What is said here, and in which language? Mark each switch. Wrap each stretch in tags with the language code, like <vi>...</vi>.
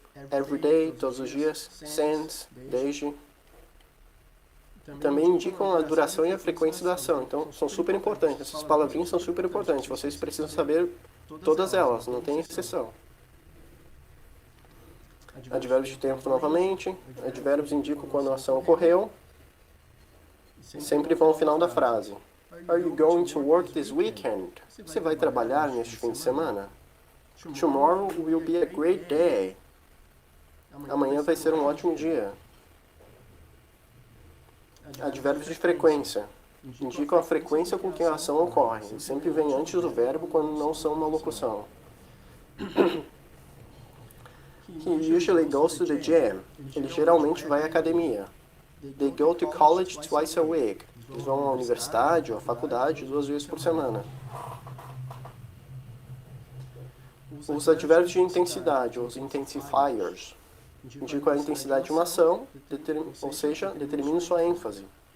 <en>every day,</en> <pt>todos os dias, since, desde. Também indicam a duração e a frequência da ação, então são super importantes. Essas palavrinhas são super importantes, vocês precisam saber todas elas, não tem exceção. Advérbios de tempo novamente, advérbios indicam quando a ação ocorreu, sempre vão ao final da frase.</pt> <en>Are you going to work this weekend?</en> <pt>Você vai trabalhar neste fim de semana?</pt> <en>Tomorrow will be a great day.</en> <pt>Amanhã vai ser um ótimo dia. Advérbios de frequência. Indicam a frequência com que a ação ocorre. E sempre vem antes do verbo quando não são uma locução.</pt> <en>He usually goes to the gym.</en> <pt>Ele geralmente vai à academia.</pt> <en>They go to college twice a week.</en> <pt>Eles vão à universidade ou à faculdade 2 vezes por semana. Os advérbios de intensidade, os intensifiers, indicam a intensidade de uma ação, ou seja, determinam sua ênfase.</pt>